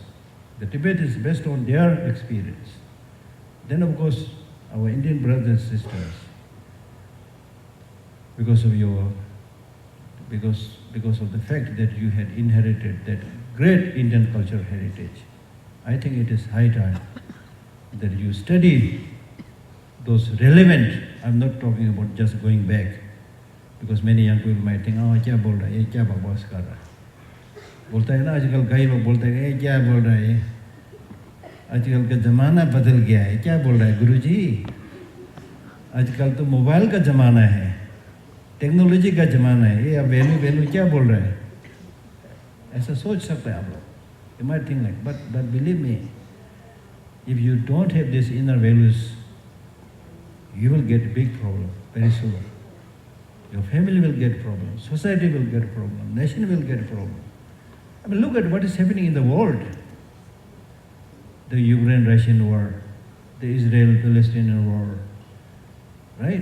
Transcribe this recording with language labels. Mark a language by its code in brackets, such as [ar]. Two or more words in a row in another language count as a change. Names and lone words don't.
[en] The Tibet is based on their experience. Then, of course, our Indian brothers and sisters, because of the fact that you had inherited that great Indian cultural heritage, I think it is high time that you study those relevant. I'm not talking about just going back, because many young people might think, [hi] ओह, क्या बोल रहा है, ये क्या बकवास कर रहा है. बोलता है ना आजकल कई लोग बोलते हैं ये क्या बोल रहा है, आजकल का ज़माना बदल गया है, क्या बोल रहा है गुरुजी, आजकल तो मोबाइल का ज़माना है, टेक्नोलॉजी का ज़माना है, ये अब वैल्यू क्या बोल रहा है, ऐसा सोच सकते हैं आप लोग. [en] You might think like, but believe me, if you don't have these inner values, you will get big problem very soon. Your family will get problems, society will get problems, nation will get problems. I mean, look at what is happening in the world. The Ukraine-Russian war, the Israel-Palestinian war, right?